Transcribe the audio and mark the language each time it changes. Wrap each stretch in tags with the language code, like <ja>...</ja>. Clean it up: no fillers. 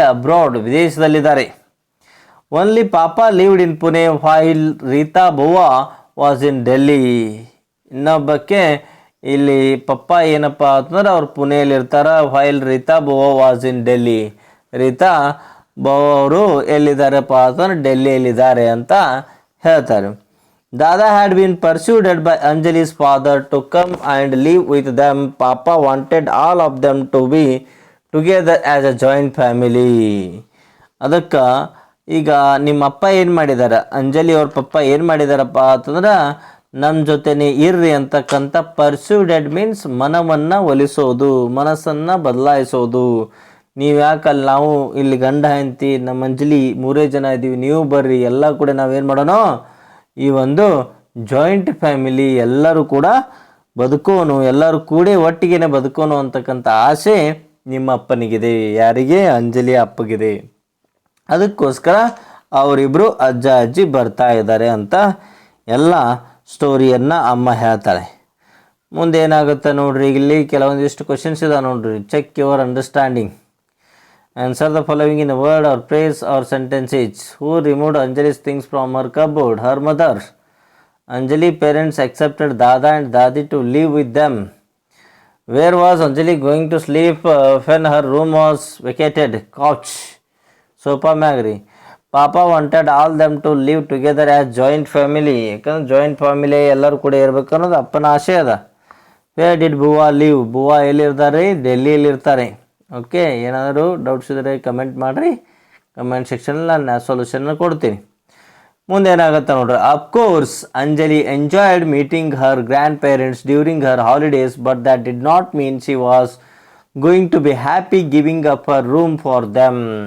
<en>abroad,</en> <kn>ವಿದೇಶದಲ್ಲಿದ್ದಾರೆ.</kn> <en>Only papa lived in Pune while Rita Bua was in Delhi.</en> <kn>ಇನ್ನೊಬ್ಬಕ್ಕೆ ಇಲ್ಲಿ ಪಪ್ಪ ಏನಪ್ಪ ಅಂತಂದ್ರೆ ಅವ್ರು ಪುಣೆಯಲ್ಲಿ ಇರ್ತಾರ.</kn> <en>While Rita Bua was in Delhi.</en> <kn>Rita ಬೌವಾ ಅವರು ಎಲ್ಲಿದ್ದಾರಪ್ಪ ಅಂತಂದ್ರೆ ಡೆಲ್ಲಿಯಲ್ಲಿದ್ದಾರೆ ಅಂತ ಹೇಳ್ತಾರೆ.</kn> <en>Dada had been persuaded by Anjali's father to come and live with them. Papa wanted all of them to be together as a joint family.</en> <kn>ಅದಕ್ಕೆ ಈಗ ನಿಮ್ಮ ಅಪ್ಪ ಏನು ಮಾಡಿದ್ದಾರೆ, ಅಂಜಲಿ ಅವ್ರ ಪಪ್ಪ ಏನು ಮಾಡಿದಾರಪ್ಪ ಅಂತಂದ್ರೆ ನಮ್ಮ ಜೊತೆನೇ ಇರ್ರಿ ಅಂತಕ್ಕಂಥ</kn> <en>persuaded means</en> <kn>ಮನವನ್ನು ಒಲಿಸೋದು, ಮನಸ್ಸನ್ನು ಬದಲಾಯಿಸೋದು. ನೀವು ಯಾಕಲ್ಲಿ ನಾವು ಇಲ್ಲಿ ಗಂಡ ಹೆಂಡತಿ ನಮ್ಮ ಅಂಜಲಿ ಮೂರೇ ಜನ ಇದ್ದೀವಿ, ನೀವು ಬರ್ರಿ ಎಲ್ಲ ಕೂಡ ನಾವೇನು ಮಾಡೋಣ, ಈ ಒಂದು ಜಾಯಿಂಟ್ ಫ್ಯಾಮಿಲಿ ಎಲ್ಲರೂ ಕೂಡ ಬದುಕೋನು, ಎಲ್ಲರೂ ಕೂಡಿ ಒಟ್ಟಿಗೆ ಬದುಕೋನು ಅಂತಕ್ಕಂಥ ಆಸೆ ನಿಮ್ಮ ಅಪ್ಪನಿಗಿದೆ. ಯಾರಿಗೆ? ಅಂಜಲಿ ಅಪ್ಪಗಿದೆ. ಅದಕ್ಕೋಸ್ಕರ ಅವರಿಬ್ಬರು ಅಜ್ಜ ಅಜ್ಜಿ ಬರ್ತಾ ಇದ್ದಾರೆ ಅಂತ ಎಲ್ಲ ಸ್ಟೋರಿಯನ್ನು ಅಮ್ಮ ಹೇಳ್ತಾಳೆ. ಮುಂದೆ ಏನಾಗುತ್ತೆ ನೋಡ್ರಿ, ಇಲ್ಲಿ ಕೆಲವೊಂದಿಷ್ಟು ಕ್ವಶನ್ಸ್ ಇದೆ ನೋಡ್ರಿ.</kn> <en>Check your understanding. Answer the following in word or phrase or sentences. Who removed Anjali's things from her cupboard? Her mother. Anjali parents accepted Dada and Dadi to live with them. Where was Anjali going to sleep when her room was vacated? Couch. Sofa Magri. Papa wanted all them to live together as joint family.</en> <kn>ಯಾಕಂದ್ರೆ joint family ಎಲ್ಲರೂ ಕೂಡ ಇರಬೇಕು ಅನ್ನೋದು ಅಪ್ಪನ ಆಸೆ ಅದ.</kn> <en>Where did Bua live?</en> <kn>Buwa ಎಲ್ಲಿರ್ತಾರೆ? ಡೆಲ್ಲಿಯಲ್ಲಿ ಇರ್ತಾರೆ. Okay, ಏನಾದರೂ ಡೌಟ್ಸ್ ಇದ್ದರೆ ಕಮೆಂಟ್ ಮಾಡಿರಿ, ಕಮೆಂಟ್ ಸೆಕ್ಷನಲ್ಲಿ ನಾನು ಸೊಲ್ಯೂಷನ್ನ ಕೊಡ್ತೀನಿ. ಮುಂದೆ ಏನಾಗುತ್ತೆ ನೋಡ್ರಿ.</kn> <en>Of course Anjali enjoyed meeting her grandparents during her holidays, but that did not mean she was going to be happy giving up her room for them.</en>